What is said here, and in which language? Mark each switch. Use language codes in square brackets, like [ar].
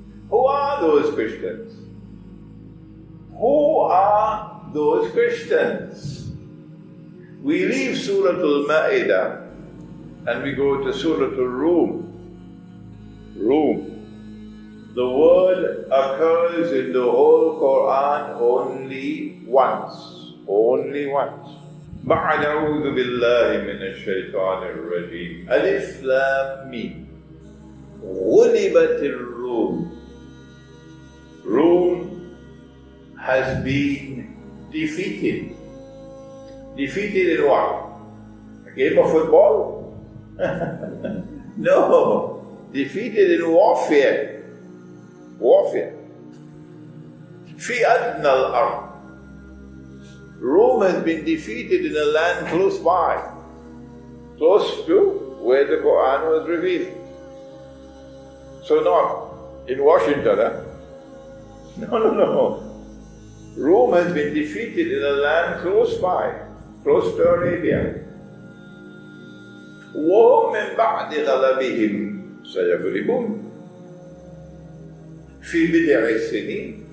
[en] Who are those Christians? Who are those Christians? We leave Surah Al-Ma'idah and we go to Surah Al-Rum. The word occurs in the whole Quran only once. Only once. [ar] بعد أعوذ بالله من الشيطان الرجيم ألف لام ميم غلبت الروم. [en] Rome has been defeated. Defeated in what? A game of football? No. Defeated in warfare. Warfare. [ar] في أدنى الأرض. [en] Rome has been defeated in a land close by, close to where the Quran was revealed. So not in Washington, huh? No. Rome has been defeated in a land close by, close to Arabia. [ar] وهم من بعد غلبهم سيغلبون في بضع سنين.